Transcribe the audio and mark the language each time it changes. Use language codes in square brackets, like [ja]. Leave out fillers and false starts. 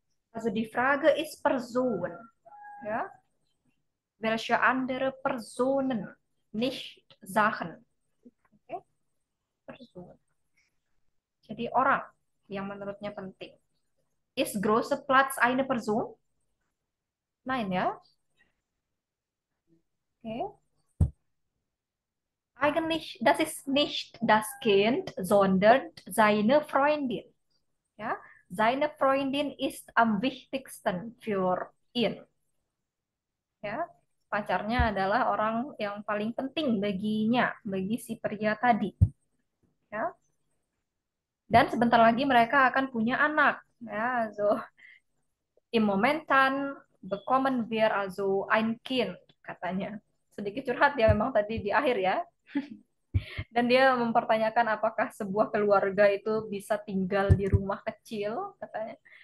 [de] Also die Frage ist Person. Ja? Welche andere Personen, nicht Sachen. Okay? Person. [id] Jadi orang yang menurutnya penting. [de] Ist große Platz eine Person? Nein, ya? Okay. Eigentlich, das ist nicht das Kind, sondern seine Freundin. Ja? Seine Freundin ist am wichtigsten für ihn. [id] Ya, pacarnya adalah orang yang paling penting baginya, bagi si pria tadi. Ya. Dan sebentar lagi mereka akan punya anak. [de] Ya, so im Momentan bekommen wir also ein Kind, katanya. [id] Sedikit curhat ya memang tadi di akhir ya. Dan dia mempertanyakan apakah sebuah keluarga itu bisa tinggal di rumah kecil, katanya.